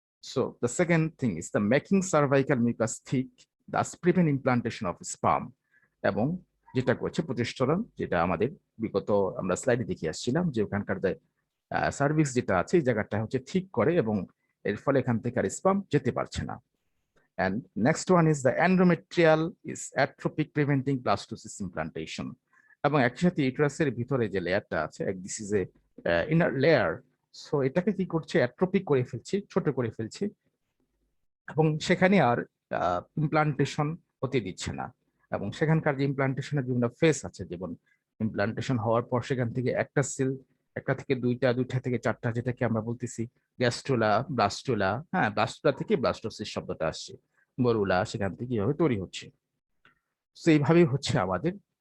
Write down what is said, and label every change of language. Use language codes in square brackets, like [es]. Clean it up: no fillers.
[en] So the second thing is the making cervical mucus thick, thus prevent implantation of sperm. [bn] এবং যেটা করছে progesterone, যেটা আমাদের বিগত আমরা স্লাইডে দেখে আসছিলাম, যে ওখানকার যে সার্ভিক্স যেটা আছে এই জায়গাটা হচ্ছে ঠিক করে, এবং এর ফলে এখান থেকে আর স্পার্ম যেতে পারছে না। [en] And next one is the endometrial is atrophic preventing blastocyst implantation. [bn] এবং একই সাথে ইউটেরাসের ভিতরে যে লেয়ারটা আছে, [en] this is a inner layer, [bn] so এটাকে কি করছে? অ্যাট্রোপিক করে ফেলছে, ছোট করে ফেলছে, এবং সেখানে আর ইমপ্লান্টেশন হতে দিচ্ছে না। এবং সেখানকার যে ইমপ্লান্টেশনের বিভিন্ন ফেস আছে, যেমন ইমপ্লান্টেশন হওয়ার পর সেখান থেকে একটা সেল, একটা থেকে দুইটা, দুইটা থেকে চারটা, যেটাকে আমরা বলতেছি গ্যাস্ট্রোলা, ব্লাস্টোলা, হ্যাঁ ব্লাস্টোলা থেকে ব্লাস্টোসিস শব্দটা আসছে, গরুলা সেখান থেকে এভাবে তৈরি হচ্ছে। তো এইভাবেই হচ্ছে আমাদের